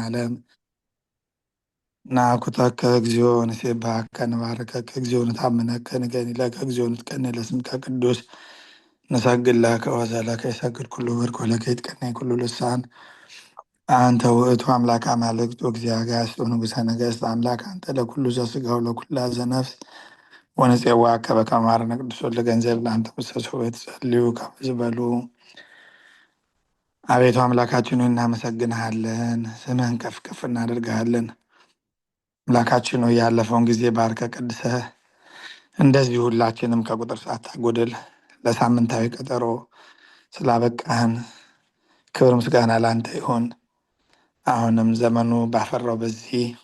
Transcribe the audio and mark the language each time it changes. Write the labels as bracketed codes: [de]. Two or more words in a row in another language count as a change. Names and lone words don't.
[gez] ዓለም ናኩተከ እግዚኦ ንሴብሐከ ንባርከከ እግዚኦ ንታምነከ ንገኒለከ እግዚኦ ንትቀነይ ለስምከ ቅዱስ ንሰግድ ለከ ወዘለከ ይሰግድ ኩሉ ብርክ ወለከ ይትቀነይ ኩሉ ልሳን አንተ ውእቱ አምላክ አማልክት ወእግዚአ አጋዕዝት ወንጉሠ ነገሥት አምላክ አንተ ለኩሉ ዘሥጋ ወለኩላ ዘነፍስ ወንፄዋከ በከመ አማረነ ቅዱስ ወልደ ገንዘብ ለአንተ ምሰሶ የተጸልዩ ከመ ዝበሉ። [am] አቤቱ አምላካችን ሆይ እናመሰግንሃለን፣ ስምህን ከፍ ከፍ እናደርግሃለን። አምላካችን ሆይ ያለፈውን ጊዜ ባርከ ቀድሰህ እንደዚህ ሁላችንም ከቁጥር ሳታጎድል ለሳምንታዊ ቀጠሮ ስላበቃህን ክብር ምስጋና ለአንተ ይሁን። አሁንም ዘመኑ ባፈራው በዚህ